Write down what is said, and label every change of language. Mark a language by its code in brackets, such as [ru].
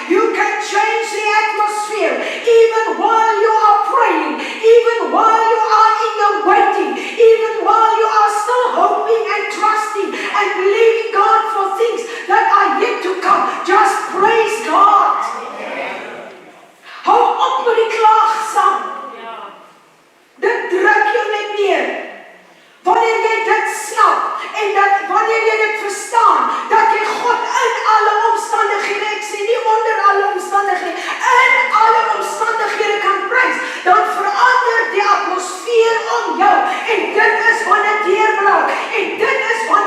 [en] You can change the atmosphere even while you are praying, even while you are in the waiting, even while you are still hoping and trusting and believing God for things that are yet to come. Just praise God. [af] Hou op met die klaagsang. Dit druk jou net neer. Wanneer jy dit snap en dat wanneer jy dit verstaan, dat jy God in alle omstandighede, ek sê nie onder alle omstandighede, in alle omstandighede kan prys, dan verander die atmosfeer om jou en dit is wat dit deurbreek en dit is